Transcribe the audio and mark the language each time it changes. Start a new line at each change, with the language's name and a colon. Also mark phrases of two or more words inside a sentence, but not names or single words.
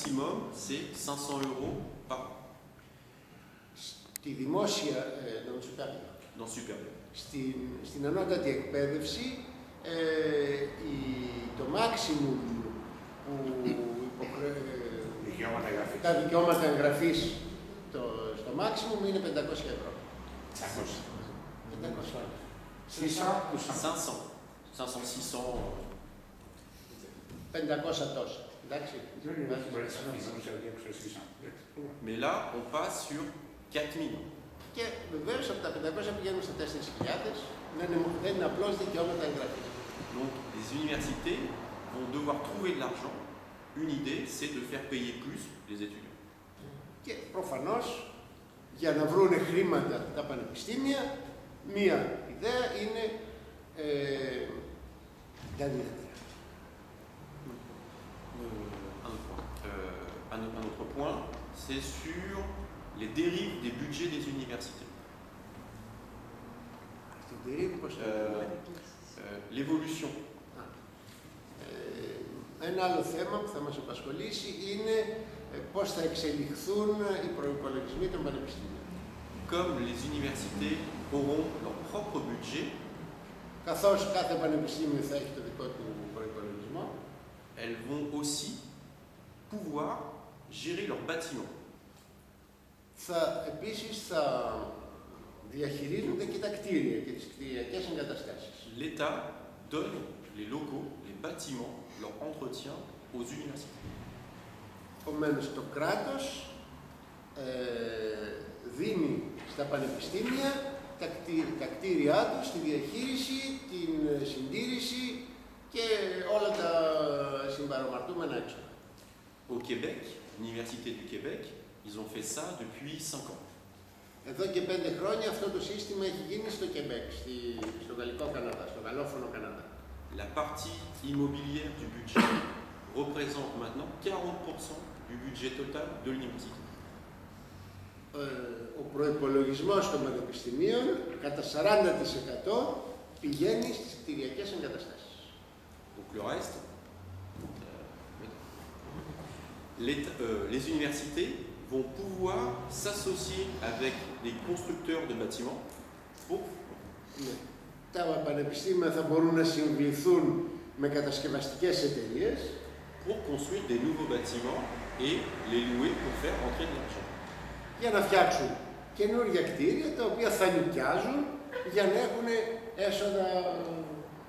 French: maximum, c'est 500 € par an
Greek: Στη δημόσια,
French: dans supérieur.
Greek: στην ανώτατη εκπαίδευση, το maximum που τα δικαιώματα εγγραφής στο maximum είναι 500 €. 500. 500 τόσα. Εντάξει.
French: Mais là, on passe sur 4000.
Greek: Και βεβαίως από τα 500 πηγαίνουμε στα 4.000, δεν είναι απλώς δικαιώματα εγγραφής.
French: Donc les universités vont devoir trouver de l'argent. Une idée, c'est de faire payer plus les étudiants.
Greek: Και προφανώς για να βρουν χρήματα τα πανεπιστήμια, μία ιδέα είναι τα διάτρα.
French: Un autre point, c'est sur les dérives des budgets des universités. L'évolution.
Greek: Ένα άλλο θέμα που θα μας απασχολήσει είναι πώς θα εξελιχθούν οι προϋπολογισμοί των πανεπιστήμιων.
French: Comme les universités auront leur propre budget,
Greek: καθώς κάθε πανεπιστήμιο θα έχει το δικό του προϋπολογισμό,
French: elles vont aussi pouvoir gérer leurs bâtiments.
Greek: Επίσης θα διαχειρίζονται και τα κτίρια και τις κτηριακές εγκαταστάσεις.
French: L'État donne les locaux, les bâtiments, leur entretien aux universités.
Greek: Επομένως, το κράτος δίνει στα πανεπιστήμια τα κτίρια τους, τη διαχείριση, την συντήρηση και όλα τα συμπαρομαρτούμενα έξοδα.
French: Au Québec, l'Université du Québec, ils ont fait ça depuis 5 ans.
Greek: Εδώ και 5 χρόνια αυτό το σύστημα έχει γίνει στο Québec, στο Γαλλικό Καναδά, στο γαλλόφωνο Καναδά.
French: La partie immobilière du budget représente maintenant 40% du budget total de l'université.
Greek: Ο προϋπολογισμός των πανεπιστημίων κατά 40% πηγαίνει στις κτηριακές εγκαταστάσεις.
French: Donc le reste, les universités vont pouvoir s'associer avec les constructeurs de bâtiments pour...
Greek: Τα πανεπιστήμια θα μπορούν να συμβηθούν με κατασκευαστικές εταιρείες
French: pour construire des nouveaux bâtiments et les louer pour faire entrer de l'argent.
Greek: Για να φτιάξουν καινούργια κτίρια τα οποία θα νοικιάζουν για να έχουν έσοδα